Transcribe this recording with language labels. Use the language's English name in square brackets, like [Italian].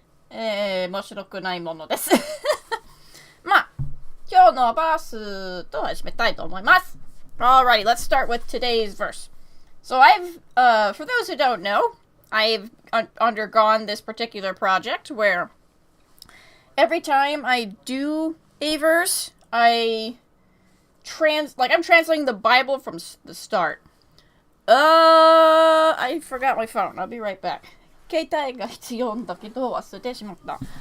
[Japanese] 面白くないものです。まあ、今日のバースと始めたいと思います。 [English] Alrighty, let's start with today's verse. So for those who don't know, I've undergone this particular project where every time I do a verse, I'm translating the Bible from the start. I forgot my phone. I'll be right back. [Japanese] 携帯が必要だけど忘れてしまった。